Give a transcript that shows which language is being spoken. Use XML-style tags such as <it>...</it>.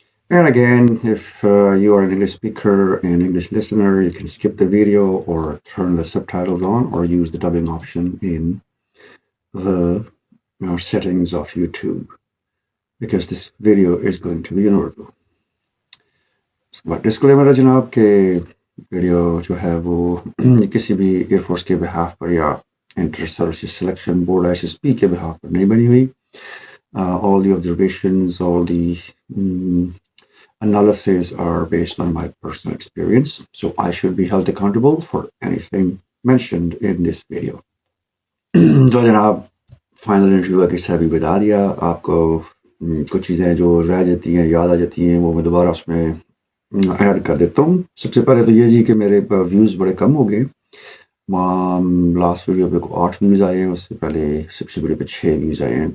<en>And again, if you are an English speaker and English listener, you can skip the video or turn the subtitles on or use the dubbing option in the settings of YouTube, because this video is going to be in Urdu.</en> <hi>But disclaimer है जनाब के video जो है वो किसी भी air force के behalf पर या inter services selection board SSB के बिहाफ पर नहीं बनी हुई.</hi> <en>All the observations, all the analysis are based on my personal experience, so I should be held accountable for anything mentioned in this video.</en> <hi>तो जनाब final interview का किस्सा भी बता दिया आपको. कुछ चीज़ें जो रह जाती हैं, याद आ जाती हैं, वो मैं दोबारा उसमें ऐड कर देता हूँ. सबसे पहले तो ये जी कि मेरे व्यूज़ बड़े कम हो गए. लास्ट वीडियो पे 8 व्यूज़ आए हैं, उससे पहले सबसे बड़े पे 6 व्यूज़ आए हैं.</hi>